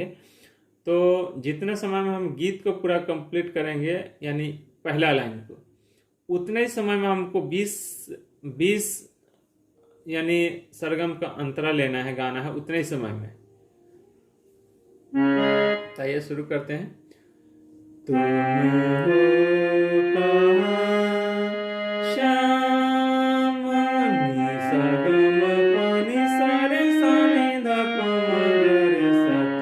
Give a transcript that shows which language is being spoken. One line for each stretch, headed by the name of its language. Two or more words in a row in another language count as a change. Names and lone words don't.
Hindi: तो जितने समय में हम गीत को पूरा कंप्लीट करेंगे, यानी पहला लाइन को, उतने ही समय में हमको 20 यानी सरगम का अंतरा लेना है, गाना है उतने ही समय में। तो ये शुरू करते हैं। तुम हो श्याम नि सा ग म प नि सा रे सा नि ध प म ग रे सा,